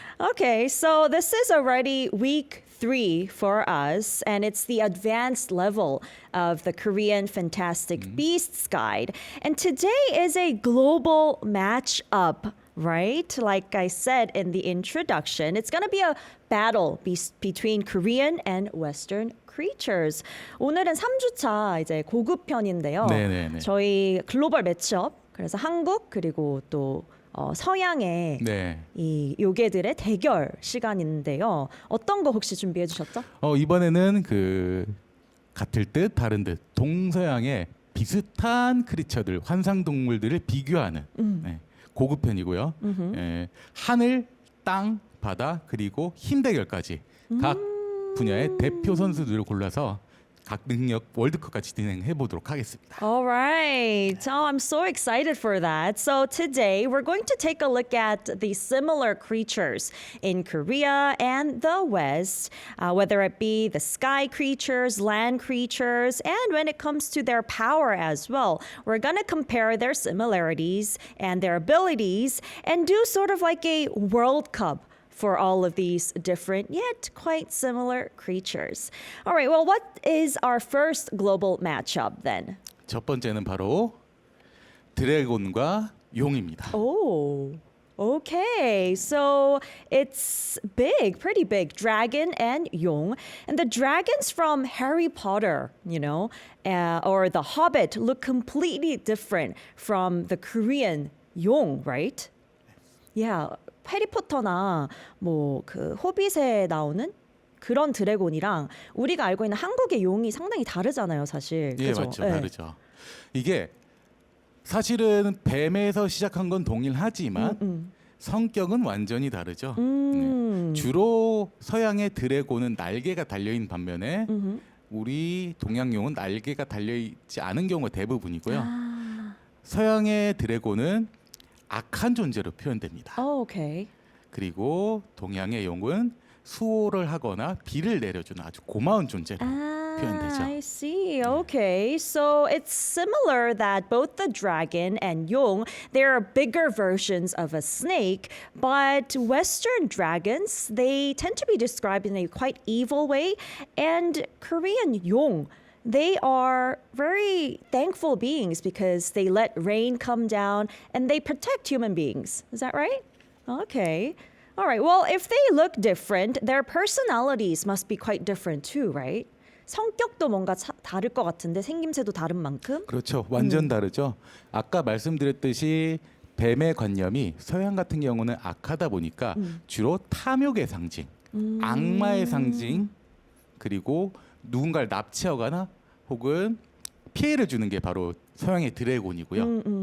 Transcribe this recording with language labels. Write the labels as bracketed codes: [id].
[en] Okay, so this is already week 3 for us, and it's the advanced level of the Korean Fantastic Beasts guide. And today is a global matchup, right? Like I said in the introduction, it's going to be a battle between Korean and Western creatures. [ko] 오늘은 3주차 이제 고급 편인데요. 네네네. 저희 글로벌 매치업, 그래서 한국 그리고 또 서양의 네. 이 요괴들의 대결 시간인데요. 어떤 거 혹시 준비해 주셨죠? 이번에는 같을 듯 다른 듯 동서양의 비슷한 크리처들, 환상 동물들을 비교하는 네, 고급편이고요. 하늘, 땅, 바다 그리고 힘 대결까지 각 분야의 대표 선수들을 골라서 각 능력 월드컵까지 진행해 보도록 하겠습니다. [en] All right. Oh, I'm so excited for that. So today we're going to take a look at the similar creatures in Korea and the West, whether it be the sky creatures, land creatures, and when it comes to their power as well. We're going to compare their similarities and their abilities and do sort of like a World Cup for all of these different yet quite similar creatures. All right, well, what is our first global matchup then? [ko] 첫 번째는 바로 드래곤과 용입니다. [en] Oh, okay. So it's big, pretty big. Dragon and Yong. And the dragons from Harry Potter, or The Hobbit look completely different from the Korean Yong, right? Yeah. [ko] 해리포터나 뭐 그 호빗에 나오는 그런 드래곤이랑 우리가 알고 있는 한국의 용이 상당히 다르잖아요, 사실. 예, 그죠? 맞죠. 네. 다르죠. 이게 사실은 뱀에서 시작한 건 동일하지만 성격은 완전히 다르죠. 네. 주로 서양의 드래곤은 날개가 달려있는 반면에 우리 동양용은 날개가 달려있지 않은 경우가 대부분이고요. 서양의 드래곤은 악한 존재로 표현됩니다. [en] Oh, okay. [ko] 그리고 동양의 용은 수호를 하거나 비를 내려주는 아주 고마운 존재로 표현되죠. [en] I see. Okay. So it's similar that both the dragon and Yong, they're bigger versions of a snake, but Western dragons, they tend to be described in a quite evil way, and Korean Yong, they are very thankful beings because they let rain come down and they protect human beings. Is that right? Okay. All right. Well, if they look different, their personalities must be quite different too, right? [ko] 성격도 뭔가 다를 것 같은데 생김새도 다른 만큼? 그렇죠. 완전 다르죠. 아까 말씀드렸듯이 뱀의 관념이 서양 같은 경우는 악하다 보니까 주로 탐욕의 상징, 악마의 상징, 그리고 누군가를 납치하거나 혹은 피해를 주는 게 바로 서양의 드래곤이고요.